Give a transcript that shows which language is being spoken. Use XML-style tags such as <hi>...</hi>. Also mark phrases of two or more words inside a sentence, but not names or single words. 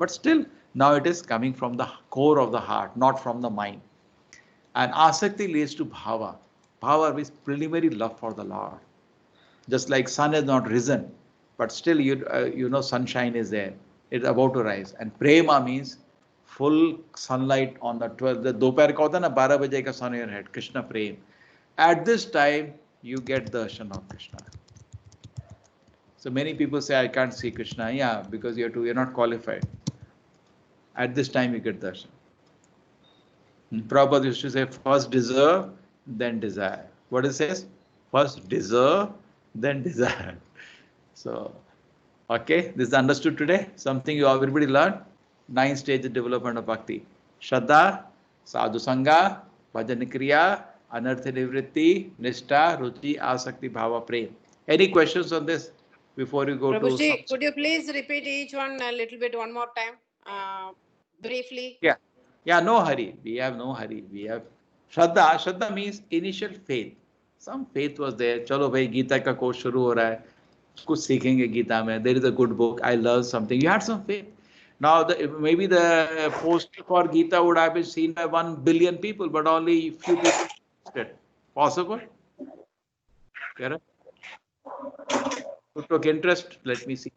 <en>But still, now it is coming from the core of the heart, not from the mind. And asakti leads to bhava. Bhava means preliminary love for the Lord. Just like sun has not risen, but still sunshine is there. It's about to rise. And prema means full sunlight on the 12th.</en> <hi>The दोपहर का होता है ना, 12 बजे का</hi> <en>sun on your head.</en> <hi>Krishna prem.</hi> <en>At this time, you get darshan of Krishna. So many people say, I can't see Krishna. Yeah, because you're not qualified. At this time, you get darshan. Prabhupada used to say, first deserve, then desire. What it says? First deserve, then desire. So, okay, this is understood today. Something you everybody learned. 9 stages of development of bhakti. Shraddha, sadhu sangha, bhajan kriya, anartha nivritti, nishtha, ruchi, asakti, bhava, prem. Any questions on this before you go Prabhuji, could you please repeat each one a little bit one more time, briefly? Yeah. Yeah, no hurry. We have no hurry. We have Shraddha. Shraddha means initial faith. Some faith was there.</en> <hi>चलो भाई, गीता का कोर्स शुरू हो रहा है. कुछ सीखेंगे गीता में.</hi> <en>There is a good book. I learned something. You had some faith. Now, maybe the post for Gita would have been seen by 1 billion people, but only few people interested. Possible? Correct? You took interest. Let me see.</en>